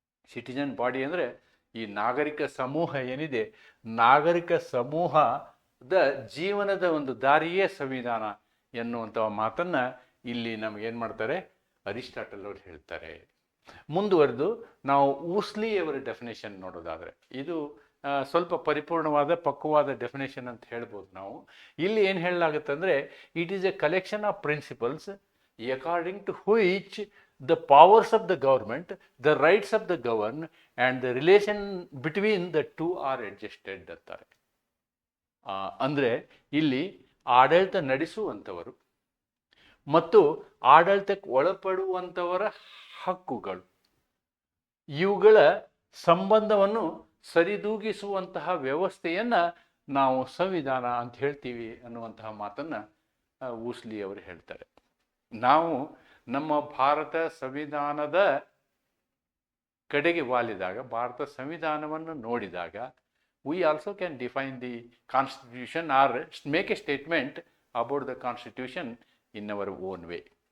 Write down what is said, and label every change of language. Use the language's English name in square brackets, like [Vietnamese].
[Kannada] Citizen body ಅಂದರೆ ಈ ನಾಗರಿಕ ಸಮೂಹ ಏನಿದೆ, ನಾಗರಿಕ ಸಮೂಹದ ಜೀವನದ ಒಂದು ದಾರಿಯೇ ಸಂವಿಧಾನ ಎನ್ನುವಂಥ ಮಾತನ್ನು ಇಲ್ಲಿ ನಮಗೇನು ಮಾಡ್ತಾರೆ, ಅರಿಸ್ಟಾಟಲ್ ಅವರು ಹೇಳ್ತಾರೆ. ಮುಂದುವರೆದು ನಾವು ಊಸ್ಲಿಯವರ ಡೆಫಿನೇಷನ್ ನೋಡೋದಾದರೆ, ಇದು ಸ್ವಲ್ಪ ಪರಿಪೂರ್ಣವಾದ ಪಕ್ವವಾದ ಡೆಫಿನೇಷನ್ ಅಂತ ಹೇಳ್ಬೋದು ನಾವು. ಇಲ್ಲಿ ಏನು ಹೇಳಲಾಗುತ್ತೆ ಅಂದರೆ, [English] it is a collection of principles according to which the powers of the government, the rights of the governed and the relation between the two are adjusted [Kannada] ಅಂತಾರೆ. ಅಂದರೆ ಇಲ್ಲಿ ಆಡಳಿತ ನಡೆಸುವಂಥವರು ಮತ್ತು ಆಡಳಿತಕ್ಕೆ ಒಳಪಡುವಂಥವರ ಹಕ್ಕುಗಳು, ಇವುಗಳ ಸಂಬಂಧವನ್ನು ಸರಿದೂಗಿಸುವಂತಹ ವ್ಯವಸ್ಥೆಯನ್ನು ನಾವು ಸಂವಿಧಾನ ಅಂತ ಹೇಳ್ತೀವಿ ಅನ್ನುವಂತಹ ಮಾತನ್ನು ಊಸ್ಲಿ ಅವರು ಹೇಳ್ತಾರೆ. ನಾವು ನಮ್ಮ ಭಾರತ ಸಂವಿಧಾನದ ಕಡೆಗೆ ವಾಲಿದಾಗ, ಭಾರತ ಸಂವಿಧಾನವನ್ನು ನೋಡಿದಾಗ, [English] we also can define the constitution or make a statement about the constitution in our own way.